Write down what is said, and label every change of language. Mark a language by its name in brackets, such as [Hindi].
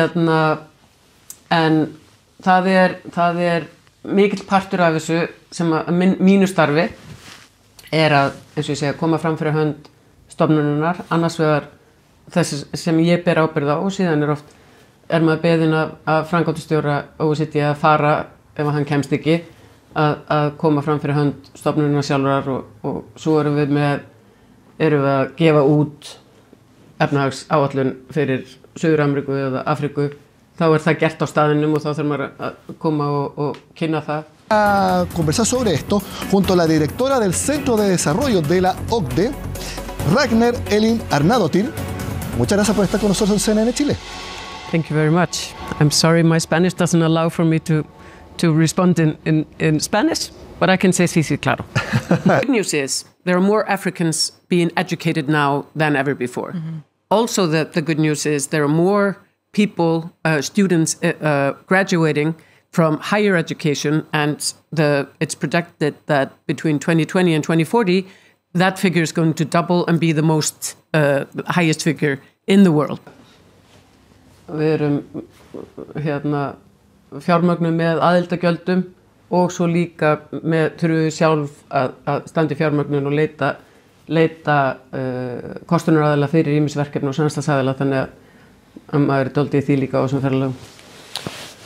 [Icelandic] En það er mikill partur af þessu sem að mínu starfi er að, eins og ég segja, koma fram fyrir hönd stofnunarinnar, annars vegar þessi sem ég ber ábyrgð á og síðan er maður beðinn af framkvæmdastjóra OECD að fara ef hann kemst ekki að koma fram fyrir hönd stofnunarinnar sjálfrar og svo erum við að gefa út efnahagsáætlun fyrir Suður-Ameríku eða Afríku, þá er það gert á staðinum og þá þarf maður að koma og kynna það. [Spanish] A conversar sobre esto junto a la directora del Centro de Desarrollo de la OCDE, Ragnar Elín Arnadóttir. Muchas gracias por estar con nosotros en CNN Chile. [English] Thank you very much. I'm sorry my Spanish doesn't allow for me to respond in Spanish, but I can say [Spanish] sí, claro. [English] The good news is there are more Africans being educated now than ever before. Mm-hmm. Also, the good news is there are more people, students graduating from higher education, and it's projected that between 2020 and 2040, that figure is going to double and be the most highest figure in the world. [Icelandic] Við erum fjármögnum með aðildagjöldum og svo líka þurfum við sjálf að standa í fjármögnun og leita kostunaraðila fyrir ýmisverkefni og samstarfsaðila, þannig að maður er dálítið í því líka á þessum ferðalögum.